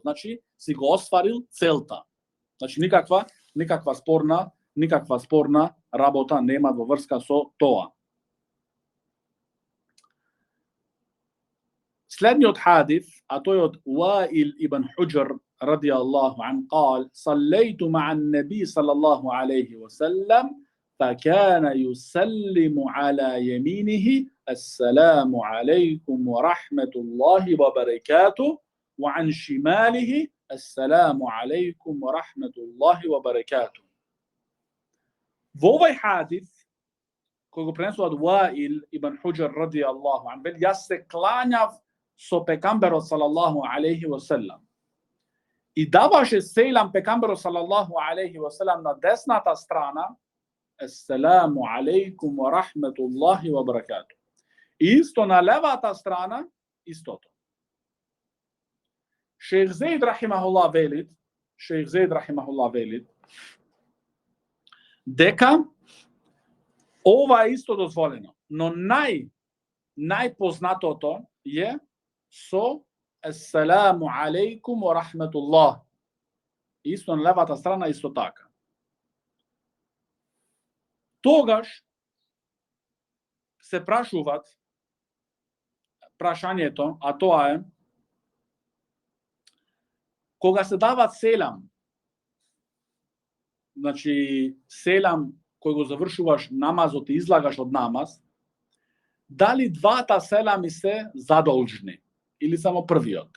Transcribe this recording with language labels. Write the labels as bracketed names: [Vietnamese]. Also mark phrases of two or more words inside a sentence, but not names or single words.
[Macedonian] Значи си го остварил целта. Значи никаква спорна работа нема во врска со тоа. Следниот хадис, а тој од Уаил ибн Хуџр [Arabic] رضي الله عنه, قال صليت مع النبي صلى الله عليه وسلم فكان يسلم على يمينه السلام عليكم ورحمة الله وبركاته وعن شماله السلام عليكم ورحمة الله وبركاته. [Macedonian] Во овој хадис, кој го пренесува од Уаил ибн Хуџр [Arabic] رضي الله عنه, [Macedonian] вели јас се клањав со пекамберот [Arabic] صلى الله عليه وسلم. [Macedonian] И даваше селам пекамберот [Arabic] صلى الله عليه وسلم [Macedonian] на десната страна, [Arabic] السلام عليكم ورحمة الله وبركاته. [Macedonian] И исто на левата страна, истото. Шейх Зейд рахимахуллах велит, дека ова е исто дозволено, но најпознатото е со [Arabic] السلام عليكم ورحمة الله. [Macedonian] Исто на левата страна исто така. Тогаш се прашуваат прашањето, а тоа е кога се дават селам, значи селам кој го завршуваш намазот и излагаш од намаз, дали двата селами се задолжни или само првиот?